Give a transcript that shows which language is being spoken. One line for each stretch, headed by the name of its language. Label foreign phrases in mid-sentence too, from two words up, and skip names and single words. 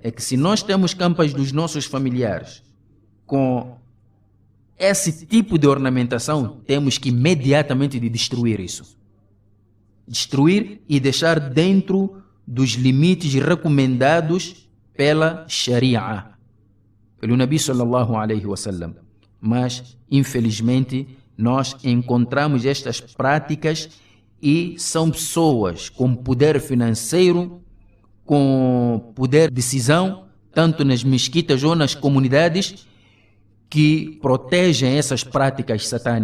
Portuguese: É que se nós temos campas dos nossos familiares com esse tipo de ornamentação, temos que imediatamente destruir isso. Destruir e deixar dentro dos limites recomendados pela Sharia, pelo
Arabic: نبي صلى الله عليه وسلم.
Portuguese: Mas, infelizmente, nós encontramos estas práticas e são pessoas com poder financeiro, com poder de decisão, tanto nas mesquitas ou nas comunidades, que protegem essas práticas satânicas.